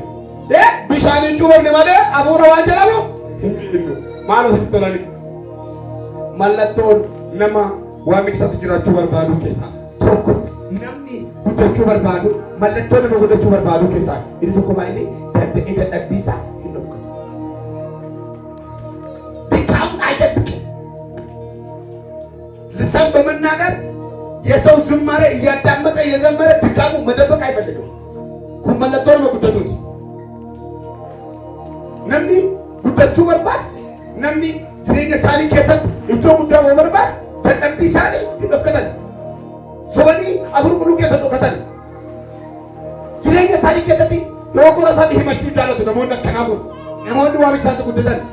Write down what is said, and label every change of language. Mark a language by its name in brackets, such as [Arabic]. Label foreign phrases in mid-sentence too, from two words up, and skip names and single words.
[Oromo] Bishaaniin cuuwwamne malee hafuura waan jedhamu hin beeknu. Maal asitti tolani? Mallattoon nama waamicha isaatti jiraachuu barbaadu keessaa tokko namni guddachuu barbaadu mallattoo nama guddachuu barbaadu keessaa inni tokko baay'ee danda'ee dadhabbii isaa hin dhufkatu. [Amharic] ድካሙን አይደብቅም። ልሳን በመናገር የሰው ዝማሬ እያዳመጠ የዘመረ ድካሙ መደበቅ አይፈልግም። [Oromo] kun mallattoo nama guddatuuti. Namni guddachuu barbaadu namni jireenya isaanii keessatti iddoo guddaa yoo barbaadu dadhabbii isaanii hin dhufkatan. Sobanii hafuura qulqulluu keessa dhokatan. Jireenya isaanii keessatti yoo gora isaanii himachuu jaallatu namoonni akkanaa kun namoonni waamicha isaatti guddatan.